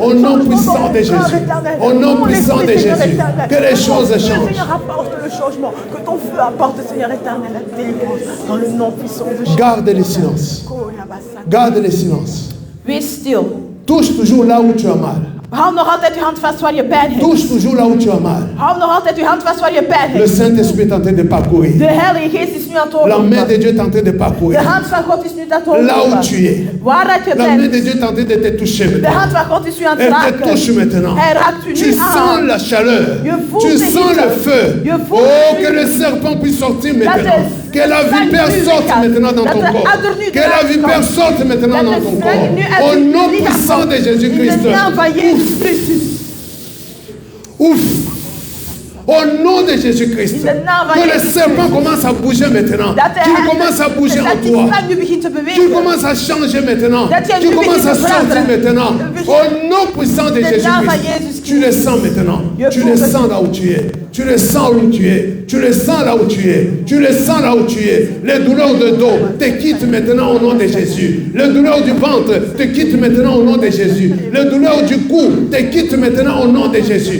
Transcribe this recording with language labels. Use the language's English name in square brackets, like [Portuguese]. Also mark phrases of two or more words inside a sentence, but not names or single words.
[French] Au nom puissant de Jésus. Au nom puissant de Jésus. Que les choses changent. Que ton feu apporte, Seigneur éternel, la délivrance dans le nom puissant de Jésus. Garde le silence. Garde le silence. [Dutch] Wees stil. [French] Touche toujours là où tu as mal. [Dutch] Hou nog altijd uw hand vast waar je pijn hebt. [French] Touche toujours là où tu as mal. [Dutch] Hou nog altijd uw hand vast waar je pijn [French] Le [Dutch] hebt. [French] Saint-Esprit est en train de parcourir. [Dutch] De Heilige Geest is nu aan het [French] La main [Dutch] overlopen. [French] de Dieu est en train de [Dutch] De [French] parcourir. [Dutch] hand van God is nu aan het [French] Là où [Dutch] overlopen. [French] tu es. [Dutch] Waar dat je [French] La main de [Dutch] bent. [French] Dieu est en train de te toucher [Dutch] De [French] maintenant. [Dutch] hand van God is u aan het [French] Elle te [Dutch] raken. [French] touche maintenant. [Dutch] Hij raakt u [French] Tu [Dutch] nu [French] sens [Dutch] aan. [French] la chaleur. [Dutch] Je voelt [French] Tu [Dutch] de [French] sens [Dutch] hitte. [French] le feu. [Dutch] Je voelt [French] Oh, [Dutch] de [French] que le [Dutch] vuur. [French] serpent puisse sortir [Dutch] Dat [French] maintenant. [Dutch] de [French] Que la vipère [Dutch] slang nu [French] sorte [Dutch] weggaat. [French] maintenant dans [Dutch] Dat [French] ton [Dutch] de [French] corps. [Dutch] adder nu [French] Que la [Dutch] eruit [French] vipère [Dutch] komt. [French] sorte maintenant [Dutch] Dat [French] dans [Dutch] de [French] ton [Dutch] slang [French] corps. [Dutch] nu uit [French] Au [Dutch] uw [French] nom [Dutch] lichaam [French] puissant [Dutch] komt. [French] de [Dutch] In [French] Jésus-Christ. [Dutch] de naam van Jezus Christus. [French] Ouf. Au nom de Jésus-Christ. [Dutch] In de naam van [French] Que le [Dutch] Jezus [French] serpent commence à bouger maintenant. [Dutch] Dat de [French] Tu commences à bouger en [Dutch] dat die [French] toi. [Dutch] slang nu begint te [French] Tu [Dutch] bewegen. [French] commences à changer maintenant. [Dutch] Dat jij [French] Tu [Dutch] nu [French] commences à [Dutch] begint te [French] sortir [Dutch] veranderen. [French] maintenant. Au nom puissant de [Dutch] In de naam van [French] Jésus-Christ. [Dutch] Jezus [French] Tu le sens maintenant. [Dutch] Je [French] Tu [Dutch] voel [French] le [Dutch] het. [French] sens là où tu es. Tu le sens où tu es. Tu le sens là où tu es. Tu le sens là où tu es. Les douleurs de dos te quittent maintenant au nom de Jésus. Les douleurs du ventre te quittent maintenant au nom de Jésus. Les douleurs du cou te quittent maintenant au nom de Jésus.